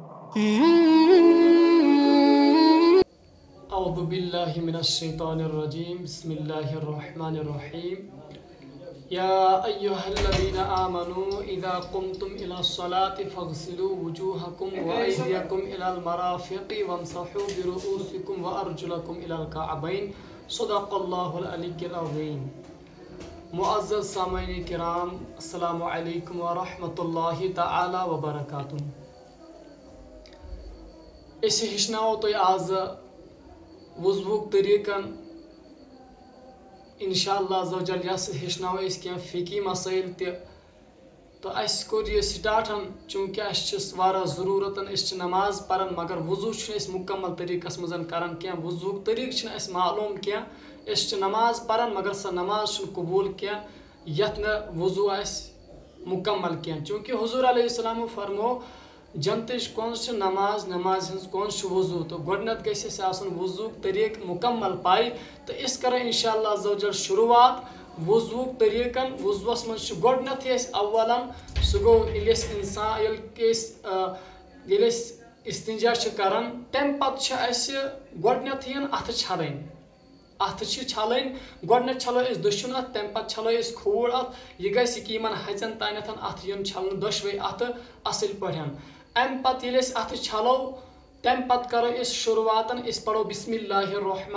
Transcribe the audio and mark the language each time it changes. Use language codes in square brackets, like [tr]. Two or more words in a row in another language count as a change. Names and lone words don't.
[ar] أعوذ بالله من الشيطان الرجيم بسم الله الرحمن الرحيم يا أيها الذين آمنوا إذا قمتم إلى الصلاة فاغسلوا وجوهكم وأيديكم إلى المرافق وامسحوا برؤوسكم وأرجلكم إلى الكعبين صدق الله العلي العظيم [ks] معزز سامعین کرام [ar] السلام علیکم ورحمۃ اللہ تعالی وبرکاتہ [ks] أسۍ ہیٚچھناوو تۄہہِ آز وضوُک طریٖقن [ar] اِنشاءاللہ عز وجل [ks] یس ہیٚچھناوو أسۍ کینٛہہ فقی مسائل تہِ تہٕ اَسہِ کوٚر یہِ سٹاٹن چوٗنٛکہِ اَسہِ چھِ واریاہ ضروٗرت أسۍ چھِ نماز پران مگر وضوٗ چھِنہٕ أسۍ مُکمل طریٖقس منٛز کران کینٛہہ وضوٗک طریٖقہٕ چھِنہٕ اَسہِ معلوٗم کینٛہہ أسۍ چھِ نماز پران مگر سۄ نماز چھنہٕ قبوٗل کینٛہہ یتھ نہٕ وضوٗ آسہِ مُکمل کینٛہہ چوٗنٛکہِ حضوٗر علیہ السلامو فرمو جنتٕچ کونٛز چھِ نماز نمازِ ہٕنٛز کونٛز چھِ وضوٗ تہٕ گۄڈٕنیتھ گژھِ اَسہِ آسُن وضوٗک طریٖقہٕ مُکمل پاے تہٕ أسۍ کرو [ar] انشاءاللہ عز وجل [ks] شروعات وضوٗک طریٖقن وضوٗوس منٛز چھُ گۄڈٕنیتھٕے أسۍ اولن سُہ گوٚو ییٚلہِ أسۍ استنجا چھِ کران تمہِ پتہٕ چھِ اَسہِ گۄڈٕنیتھٕے اَتھٕ چھلٕنۍ اَتھٕ چھِ چھلٕنۍ گۄڈٕنیتھ چھلو أسۍ دٔچھُن اَتھ تمہِ پتہٕ چھلو أسۍ کھوٗر اَتھ یہِ گژھِ یِمن ہَژٮ۪ن تانٮ۪تھ اَتھٕ یُن چھلنہٕ دۄشوے اَتھٕ اَصٕل پٲٹھۍ امہِ پتہٕ ییٚلہِ أسۍ اَتھٕ چھلو تمہِ پتہٕ کرو أسۍ شروعاتن أسۍ پرو [ar] بسم اللہ الرحمن